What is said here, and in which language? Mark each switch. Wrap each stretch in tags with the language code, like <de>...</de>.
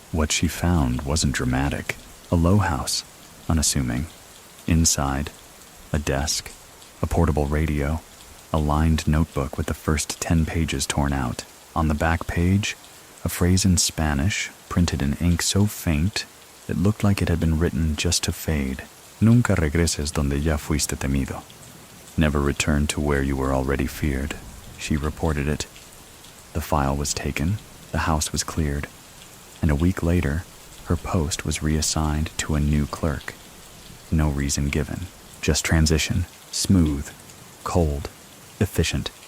<en>What she found wasn't dramatic. A low house, unassuming. Inside, a desk, a portable radio, a lined notebook with the first 10 pages torn out. On the back page, a phrase in Spanish, printed in ink so faint, it looked like it had been written just to fade.</en> <es>Nunca regreses donde ya fuiste temido.</es> <en>Never return to where you were already feared. She reported it. The file was taken, the house was cleared, and a week later, her post was reassigned to a new clerk. No reason given, just transition. Smooth, cold, efficient.</en>